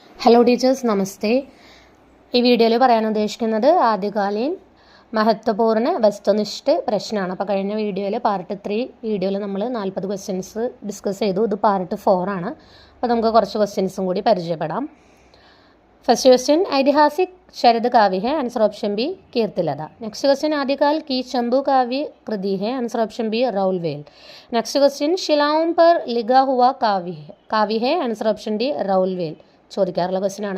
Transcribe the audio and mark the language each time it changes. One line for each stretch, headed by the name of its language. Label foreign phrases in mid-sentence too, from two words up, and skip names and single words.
English: Hello teachers,
Malayalam: നമസ്തേ. ഈ വീഡിയോയിൽ പറയാൻ ഉദ്ദേശിക്കുന്നത്
Hindi: आद्यकालीन महत्वपूर्ण वस्तुनिष्ठ
Malayalam: പ്രശ്നമാണ്. അപ്പോൾ കഴിഞ്ഞ വീഡിയോയിൽ പാർട്ട് 3 വീഡിയോയിൽ നമ്മൾ 40
English: questions discuss
Malayalam: ചെയ്തു. ഇത് പാർട്ട് 4 ആണ്. അപ്പോൾ നമുക്ക് കുറച്ച് ക്വസ്റ്റ്യൻസും കൂടി പരിചയപ്പെടാം.
English: first question,
Hindi: ऐतिहासिक शरद काव्य है,
English: answer option B
Hindi: कीर्तिलता.
English: next question,
Hindi: आदिकाल की चंबू काव्य कृति है,
English: answer option B
Hindi: राउलवेल.
English: next question,
Hindi: शिलाओं पर लिखा हुआ काव्य है,
English: answer option D
Hindi: राउलवेल.
Malayalam: ചോദിക്കാറുള്ള क्वेश्चन ആണ്.